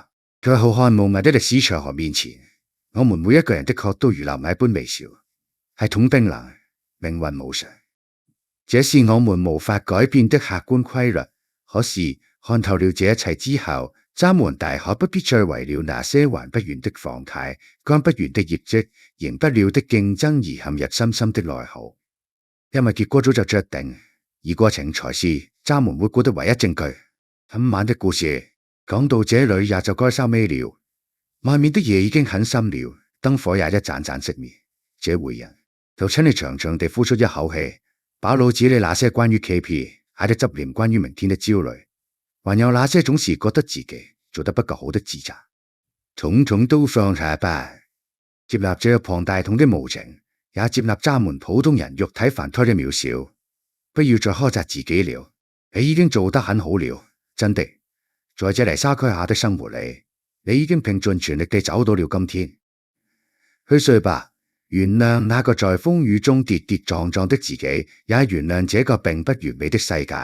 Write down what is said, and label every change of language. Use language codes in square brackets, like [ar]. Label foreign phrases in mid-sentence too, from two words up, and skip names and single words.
[zh] 在浩瀚無涯的歷史長河面前，我們每一個人的確都如螻蟻般微小，系統冰冷，命運無常，這是我們無法改變的客觀規律。可是看透了這一切之後，咱們大可不必再為了那些還不完的房貸、幹不完的業績、贏不了的競爭而陷入深深的內耗，因為結果早就著定，而過程才是咱們活過的唯一證據。今晚的故事講到這裡也就該收尾了，外面的夜已經很深了，燈火也一盞盞熄滅。這回人就請你長長地呼出一口氣，把腦子裡那些關於 KP 還得執念，關於明天的焦慮，還有那些總是覺得自己做得不夠好的自責，統統都放下吧。接納這個龐大統的無情，也接納咱們普通人肉體凡胎的渺小，不要再苛責自己了，你已經做得很好了，真的。在這泥沙區下的生活裡，你已經拼盡全力地走到了今天。去睡吧，原諒那個在風雨中跌跌撞撞的自己，也原諒這個並不完美的世界。